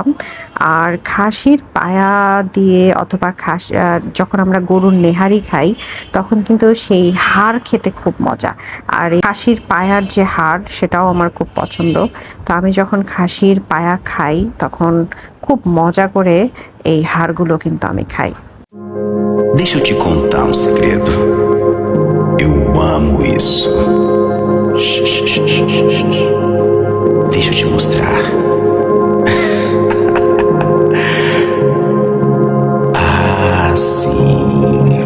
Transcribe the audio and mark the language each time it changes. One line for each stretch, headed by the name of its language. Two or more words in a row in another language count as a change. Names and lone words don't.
Bangla: আর খাসির পায়া দিয়ে অথবা যখন আমরা গরুর নেহারি খাই তখন কিন্তু সেই হাড় খেতে খুব মজা। আর এই খাসির পায়ার যে হাড় সেটাও আমার খুব পছন্দ। তো আমি যখন খাসির পায়া খাই তখন খুব মজা করে এই হাড়গুলো কিন্তু আমি খাই।
Portuguese: Deixa eu te contar um segredo. Eu amo isso. Deixa eu te mostrar. Ah, sim.